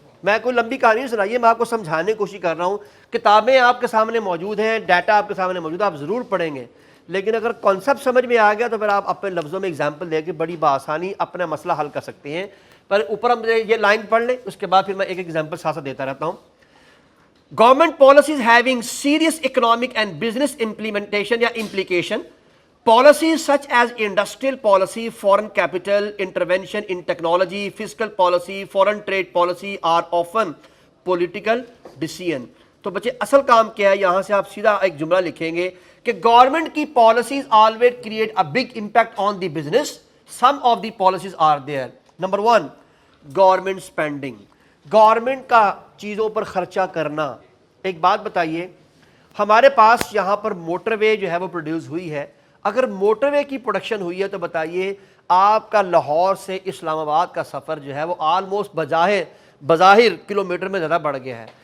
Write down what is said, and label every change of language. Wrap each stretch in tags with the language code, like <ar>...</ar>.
<ur>میں کوئی لمبی کہانی نہیں سنائیے، میں آپ کو سمجھانے کی کوشش کر رہا ہوں. کتابیں آپ کے سامنے موجود ہیں، ڈیٹا آپ کے سامنے موجود ہے، آپ ضرور پڑھیں گے. لیکن اگر کانسیپٹ سمجھ میں آ گیا تو پھر آپ اپنے لفظوں میں اگزامپل دے کے بڑی بآسانی اپنا مسئلہ حل کر سکتے ہیں. پر اوپر ہم یہ لائن پڑھ لیں، اس کے بعد پھر میں ایک ایگزامپل ساتھ ساتھ دیتا رہتا ہوں.</ur> <en>Government policies having serious economic and business implementation یا implication. Policies such as industrial policy, foreign capital, intervention in technology, fiscal policy, foreign trade policy are often political decision.</en> <ur>تو بچے اصل کام کیا ہے، یہاں سے آپ سیدھا ایک جملہ لکھیں گے کہ گورنمنٹ کی policies</ur> <en>always create a big impact on the business. Some of the policies are there. Number 1, government spending.</en> <ur>Government کا چیزوں پر خرچہ کرنا. ایک بات بتائیے، ہمارے پاس یہاں پر موٹر وے جو ہے وہ پروڈیوس ہوئی ہے. اگر موٹر وے کی پروڈکشن ہوئی ہے تو بتائیے آپ کا لاہور سے اسلام آباد کا سفر جو ہے وہ آلموسٹ بظاہر کلومیٹر میں زیادہ بڑھ گیا ہے.</ur>